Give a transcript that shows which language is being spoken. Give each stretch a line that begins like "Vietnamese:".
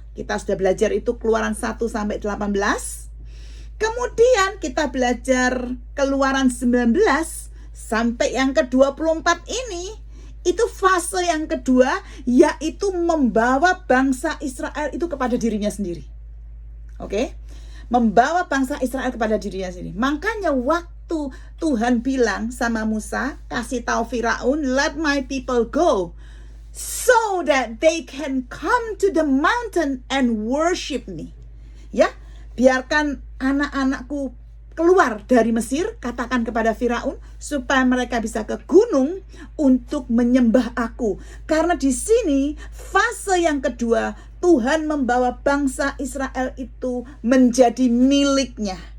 Indonesian: Kita sudah belajar itu Keluaran 1 sampai 18. Kemudian kita belajar Keluaran 19 sampai yang ke-24 ini. Itu fase yang kedua, yaitu membawa bangsa Israel itu kepada dirinya sendiri. Membawa bangsa Israel kepada dirinya sendiri. Makanya waktu Tuhan bilang sama Musa, kasih tahu Firaun,
English: let my people go, so that they can come to the mountain and worship me.
Indonesian: Ya, biarkan anak-anakku keluar dari Mesir, katakan kepada Firaun, supaya mereka bisa ke gunung untuk menyembah aku. Karena di sini fase yang kedua, Tuhan membawa bangsa Israel itu menjadi miliknya.